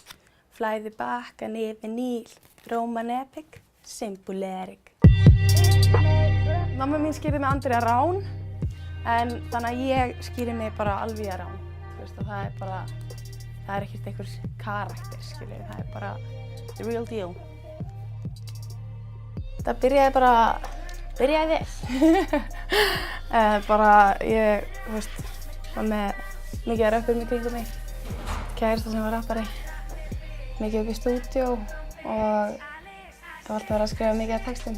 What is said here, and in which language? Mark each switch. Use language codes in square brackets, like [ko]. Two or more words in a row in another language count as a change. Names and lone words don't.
[is] Flæði bakkan yfir Níl, [en] Roman epic, symbolic. [is] Mamma mín skýrði mig Andrea Rán, en þannig að ég skýri mig bara Alvía Rán. Þú veist, og það er ekkert einhver karakter, skilur, það er bara [en] the real deal. [is] Það byrjaði vel. Ég, þú veist, var með mikið af röppurum í kringum mig. Kærasta sem var rappari, mikið upp í stúdíó og það var alltaf verið að skrifa mikið af textum.